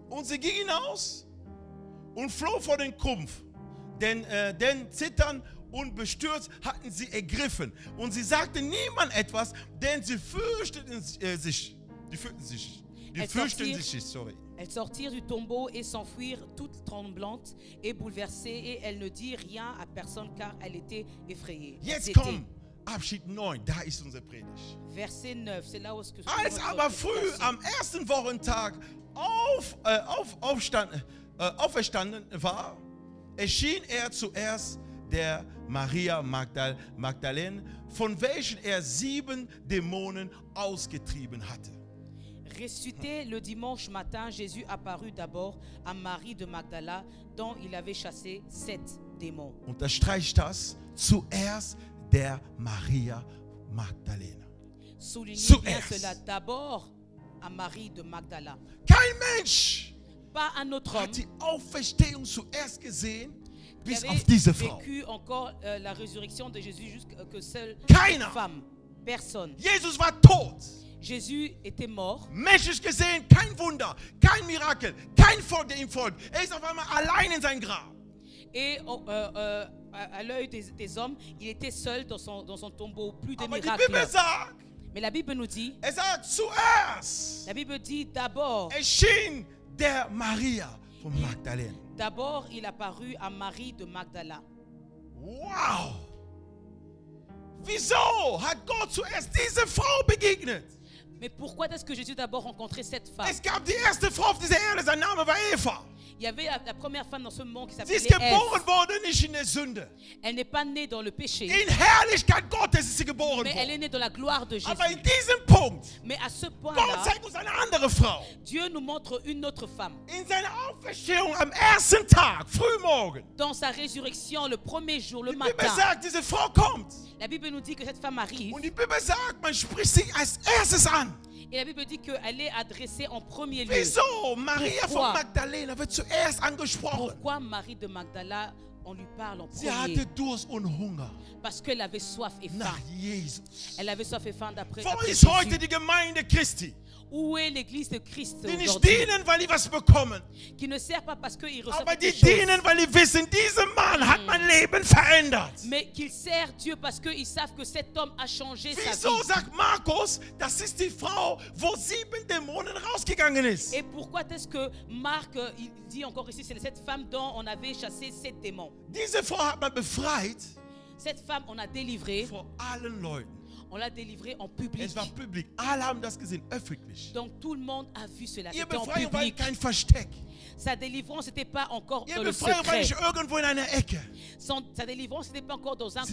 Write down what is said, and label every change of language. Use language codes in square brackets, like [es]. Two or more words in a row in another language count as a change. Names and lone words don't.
[de] Und sie ging hinaus und floh vor den Krumpf, denn zittern und bestürzt hatten sie ergriffen. Und sie sagten niemand etwas, denn sie fürchteten sich. [fr] Elles sortirent du tombeau et s'enfuirent toutes tremblantes et bouleversées, et elles ne dirent rien à personne car elles étaient effrayées. [de] Jetzt kommt Abschnitt 9, da ist unsere Predigt. [fr] Verset 9, c'est là où ce que [de] Als aber früh am ersten Wochentag auferstanden war, erschien er zuerst der Maria Magdalene, von welchen er 7 Dämonen ausgetrieben hatte. [fr] Ressuscité le dimanche matin, Jésus apparut d'abord à Marie de Magdala, dont il avait chassé 7 démons. [de] Unterstreicht das zuerst der Maria Magdalena. [fr] Soulignez bien cela d'abord à Marie de Magdala. [de] Kein Mensch [fr] Pas un autre homme [de] hat die Auferstehung zuerst gesehen, [fr] qui [de] bis [fr] avait [de] auf diese Frau. [fr] vécu encore la résurrection de Jésus jusqu'à que seule [de] Keiner. [fr] femme. Personne. [de] Jesus war tot. [fr] Jésus était mort. [de] Menschlich gesehen, kein Wunder, kein Mirakel, kein Volk, der ihm folgt. Er ist auf einmal allein in sein Grab. [fr] Et à l'œil des hommes, il était seul dans son tombeau. Plus de [de] Aber die [fr] miracles. [de] Bibel sagt, [fr] Mais la Bible nous dit, [de] er sagt, zuerst [fr] la Bible dit d'abord, [de] erschien der Maria von Magdalene. [fr] d'abord il apparut à Marie de Magdala. [de] Wow! Wieso hat Gott zuerst diese Frau begegnet? [fr] Mais pourquoi est-ce que Jésus d'abord rencontrait cette femme? [de] Es gab die erste Frau auf dieser Erde, sein Name war Eva. [fr] Il y avait la première femme dans ce monde qui [de] Sie [fr] s'appelait [de] ist geboren [fr] Ève. [de] worden, nicht in der Sünde. [fr] Elle n'est pas née dans le péché, [de] In Herrlichkeit Gottes ist sie geboren [fr] mais elle est [de] worden. [fr] née dans la gloire de Jésus. [de] Aber in diesem Punkt, [fr] Mais à ce [de] Gott [fr] point-là, [de] zeigt uns eine andere Frau. [fr] Dieu nous montre une autre femme. [de] In seiner Auferstehung am ersten Tag, frühmorgen. [fr] Dans sa résurrection, le premier jour, le [de] Die Bibel [fr] matin, [de] sagt, diese Frau kommt. [fr] la Bible nous dit que cette femme arrive. [de] Und die Bibel sagt, man spricht sie als erstes an. [fr] Et la Bible dit qu'elle est adressée en premier lieu. [de] Wieso? Maria [fr] Pourquoi? [de] von Magdalena wird zuerst angesprochen. [fr] Pourquoi Marie de Magdala, on lui parle en [de] Sie [fr] premier? [de] hatte Durst und Hunger [fr] Parce qu'elle avait soif et faim. [de] nach Jesus. [fr] Elle avait soif et faim d'après [de] Wo [fr] après [de] ist heute [fr] Jésus. [de] die Gemeinde Christi? [fr] Où est l'église de Christ [de] Die nicht [fr] aujourd'hui? [de] dienen, weil die was bekommen, [fr] Qui ne sert pas parce qu'ils reçoivent [de] aber die [fr] quelque chose, [de] dienen, weil die wissen, dieser Mann hat mein Leben verändert. [fr] mais qu'ils servent Dieu parce qu'ils savent que cet homme a changé sa [de] Wieso [fr] vie. [de] sagt Markus, das ist die Frau, wo 7 Dämonen rausgegangen ist? [fr] Et pourquoi est-ce que Marc, il dit encore ici, c'est cette femme dont on avait chassé 7 démons. [de] Diese Frau hat man befreit [fr] Cette femme, on a délivré, [de] vor allen Leuten. [fr] on l'a délivrée en public. [de] Es war publik. Alle haben das gesehen, öffentlich. [fr] Donc tout le monde a vu cela. [de] Ihre [fr] C'était en [de] Befreiung war [fr] public. [de] kein Versteck. [fr] Sa délivrance n'était pas encore dans [de] Ihre [fr] le [de] Befreiung war [fr] secret. [de] nicht irgendwo in einer Ecke. [fr] Sa délivrance n'était pas encore dans un